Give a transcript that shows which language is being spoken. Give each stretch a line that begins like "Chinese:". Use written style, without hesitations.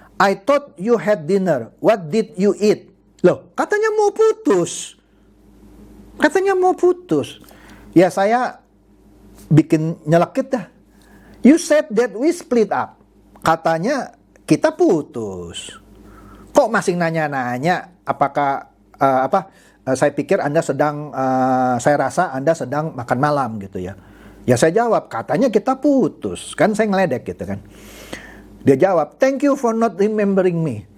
English: I thought you had dinner. What did you eat?
Indonesian: Loh, katanya mau putus. Katanya mau putus. Ya saya bikin nyelekit dah.
English: You said that we split up.
Indonesian: Katanya kita putus. Kok masih nanya-nanya apakah saya pikir Anda sedang saya rasa Anda sedang makan malam gitu ya. Ya saya jawab, katanya kita putus. Kan saya ngeledek gitu kan. Dia jawab,
English: thank you for not remembering me.